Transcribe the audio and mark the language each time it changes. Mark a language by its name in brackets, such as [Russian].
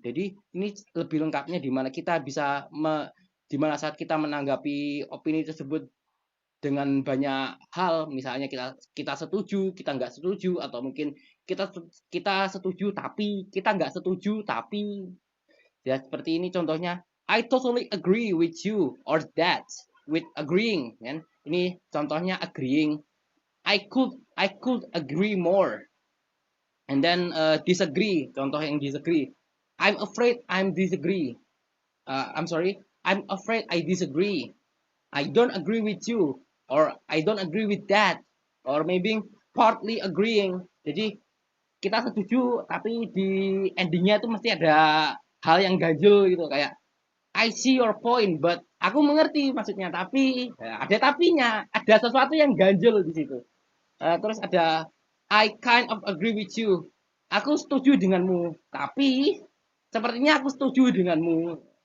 [Indonesian] Jadi ini lebih lengkapnya di mana kita bisa di mana saat kita menanggapi opini tersebut dengan banyak hal, misalnya kita setuju, kita nggak setuju, atau mungkin kita setuju tapi kita nggak setuju tapi ya seperti ini contohnya. [English] I totally agree with you, or that with agreeing, kan? [Indonesian] Ini contohnya [English] agreeing. I could agree more. And then disagree, [Indonesian] contoh yang [English] disagree. I'm afraid I'm disagree. I'm sorry, I'm afraid I disagree. I don't agree with you, or I don't agree with that, or maybe partly agreeing. [Indonesian] Jadi kita setuju, tapi di endingnya tuh mesti ada hal yang ganjil gitu, kayak [English] I see your point, but [Indonesian] aku mengerti maksudnya, tapi ada tapinya, ada sesuatu yang ganjil di situ. Terus ada [English] I kind of agree with you. [Indonesian] Aku setuju denganmu, tapi sepertinya aku setuju denganmu.